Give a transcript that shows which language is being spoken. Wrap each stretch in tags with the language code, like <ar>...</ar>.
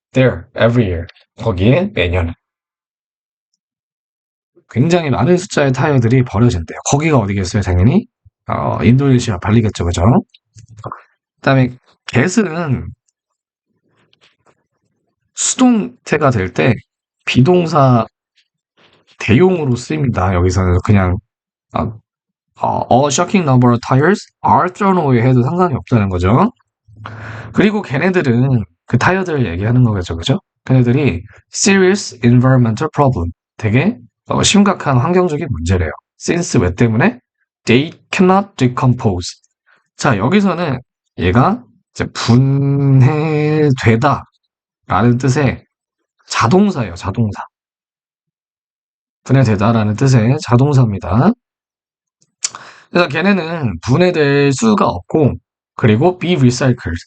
<en>There every year</en> <ko>거기에 매년 굉장히 많은 숫자의 타이어들이 버려진대요. 거기가 어디겠어요? 당연히 인도네시아 발리겠죠, 그죠? 그다음에 get은 수동태가 될 때 비동사 대용으로 쓰입니다. 여기서는 그냥 아,</ko> <en>a shocking number of tires are thrown away</en> <ko>해도 상관이 없다는 거죠. 그리고 걔네들은 그 타이어들을 얘기하는 거겠죠, 그죠? 걔네들이</ko> <en>serious environmental problem,</en> <ko>되게 심각한 환경적인 문제래요.</ko> <en>since</en> <ko>왜 때문에</ko> <en>they cannot decompose.</en> <ko>자, 여기서는 얘가 이제 분해되다 라는 뜻의 자동사예요, 자동사. 분해되다라는 뜻의 자동사입니다. 그래서 걔네는 분해될 수가 없고, 그리고</ko> <en>be recycled.</en>